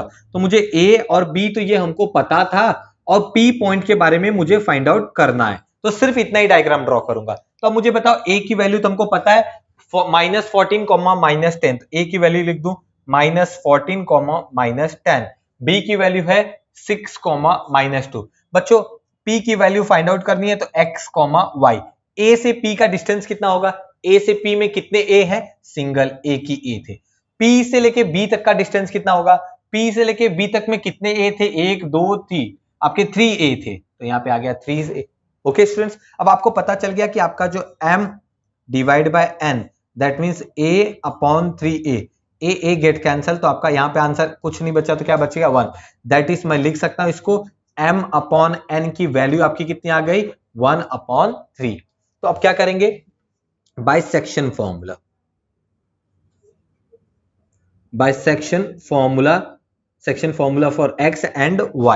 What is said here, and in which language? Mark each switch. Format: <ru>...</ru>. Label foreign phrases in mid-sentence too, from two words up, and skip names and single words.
<hi>तो मुझे A और B तो ये हमको पता था और P पॉइंट के बारे में मुझे</hi> <en>find out</en> <hi>करना है, तो सिर्फ इतना ही</hi> <en>diagram draw</en> <hi>करूंगा। तो अब मुझे बताओ A की वैल्यू तो हमको पता है -14, -10, A की वैल्यू लिख दूं -14, -10, B की वैल्यू है 6, -2। बच्चों P की वैल्यू</hi> <en>find out</en> <hi>करनी है तो x, y। A से P का डिस्टेंस कितना होगा, A से P में कितने A है, सिंगल एक ही A थे। P से लेके B तक का डिस्टेंस कितना होगा, P से लेके B तक में कितने A थे, 1 2 3, आपके 3 A थे, तो यहाँ पे आ गया 3 A।</hi> <en>okay students,</en> <hi>अब आपको पता चल गया कि आपका जो</hi> <en>M divide by N that means A upon 3A, A get cancel,</en> <hi>तो आपका यहाँ पे आंसर कुछ नहीं बचा, तो क्या बचेगा 1।</hi> <en>that is</en> <hi>मैं लिख सकता हूं इसको</hi> <en>M upon N</en> <hi>की वैल्यू आपकी कितनी आ गई, 1/3। तो अब क्या करेंगे,</hi> <en>bisection formula, bisection formula for x and y.</en>